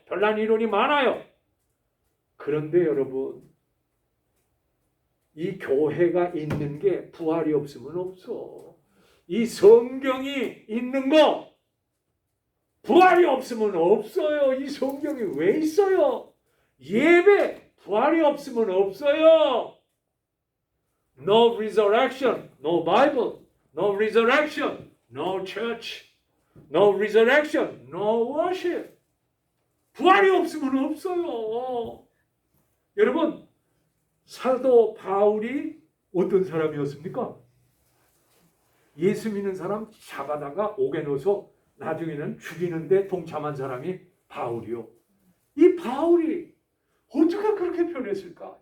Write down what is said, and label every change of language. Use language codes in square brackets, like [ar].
[ko] 별난 이론이 많아요. 그런데 여러분, 이 교회가 있는 게 부활이 없으면 없어. 이 성경이 있는 거 부활이 없으면 없어요. 이 성경이 왜 있어요? 예배 부활이 없으면 없어요. [en] No resurrection, no Bible. No resurrection, no church. No resurrection, no worship. [ko] 부활이 없으면 없어요. 여러분, 사도 바울이 어떤 사람이었습니까? 예수 믿는 사람 잡아다가 옥에 넣어서 나중에는 죽이는데 동참한 사람이 바울이요. 이 바울이 어떻게 그렇게 변했을까?